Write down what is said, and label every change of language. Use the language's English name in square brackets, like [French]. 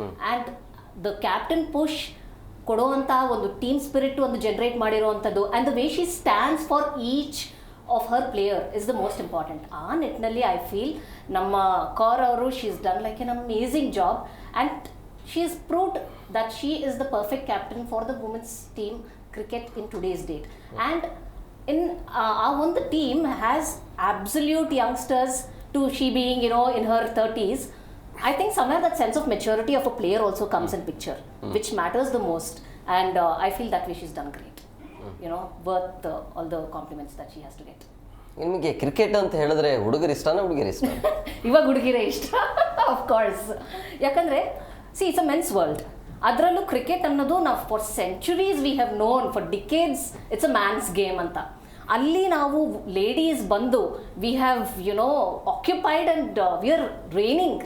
[English] and the captain push [Kannada] ಕೊಡುವಂತಹ ಒಂದು team spirit ಒಂದು ಜನರೇಟ್ ಮಾಡಿರುವಂಥದ್ದು, [English] And the way she stands for each of her player is the most important. [Kannada] ಆ ನಿಟ್ಟಿನಲ್ಲಿ [English] I feel [Kannada] ನಮ್ಮ ಕೌರ್ ಅವರು [English] She is done like an amazing job, and she is proved that she is the perfect captain for the women's team cricket in today's date. And in our one the team has absolute youngsters to she being in her 30s. I think somewhere that sense of maturity of a player also comes in picture, which matters the most. And I feel that way she's done great. Worth all the compliments that she has to get. [Kannada] ನಿಮಗೆ cricket ಅಂತ ಹೇಳಿದ್ರೆ ಹುಡುಗರು ಇಷ್ಟನಾ ಹುಡುಗಿರು ಇಷ್ಟ? ಇವಾಗ ಹುಡುಗಿರೇ ಇಷ್ಟ, [English] Of course. [Kannada] ಯಾಕಂದ್ರೆ [English] See it's a men's world. [Kannada] ಅದರಲ್ಲೂ ಕ್ರಿಕೆಟ್ ಅನ್ನೋದು ನಾವು [English] For centuries we have known, for decades it's a man's game ಅಂತ. [Kannada] ಅಲ್ಲಿ ನಾವು ಲೇಡೀಸ್ ಬಂದು [English] We have occupied and we are reigning.